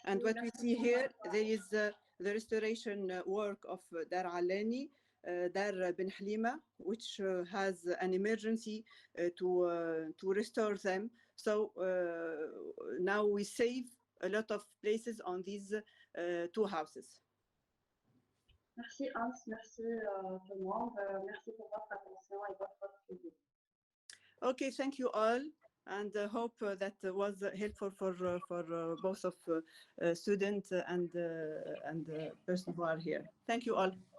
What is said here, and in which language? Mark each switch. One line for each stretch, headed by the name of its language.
English: and what we see here, there is the restoration work of Dar Alani, Dar Ben Halima, which has an emergency to restore them. So now we save a lot of places on these two houses.
French: Merci Hans, merci tout le monde, merci pour votre attention et votre suivi.
English: Okay, thank you all, and hope that was helpful for both of students and person who are here. Thank you all.